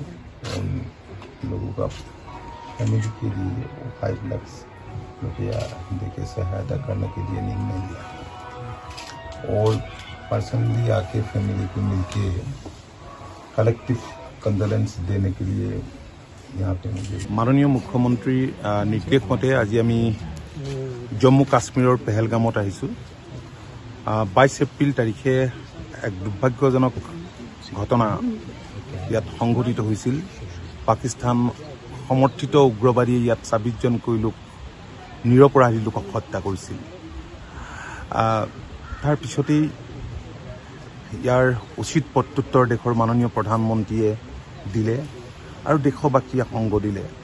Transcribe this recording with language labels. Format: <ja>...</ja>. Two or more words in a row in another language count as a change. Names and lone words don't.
<hi>उन लोगों का फैमिली के लिए 5 लाख रुपया देके सहायता करने के लिए निर्णय लिया और पर्सनली आके फैमिली को मिलके</hi> <en>collective condolence</en> <hi>देने के लिए यहाँ पे मुझे</hi> <as>মাননীয় মুখ্যমন্ত্ৰী নিৰ্দেশ মতে আজি আমি জম্মু কাশ্মীৰ পহলগামত আহিছোঁ 22 এপ্ৰিল তাৰিখে এক দুৰ্ভাগ্যজনক ঘটনা ইয়াত সংঘটিত হৈছিল। পাকিস্তান সমৰ্থিত উগ্ৰবাদীয়ে ইয়াত 26 জনকৈ লোক নিৰপৰাধী লোকক হত্যা কৰিছিল। তাৰ পিছতেই ইয়াৰ উচিত প্ৰত্যুত্তৰ দেশৰ মাননীয় প্ৰধানমন্ত্ৰীয়ে দিলে আৰু দেশবাসীয়ে সংগ দিলে।</as>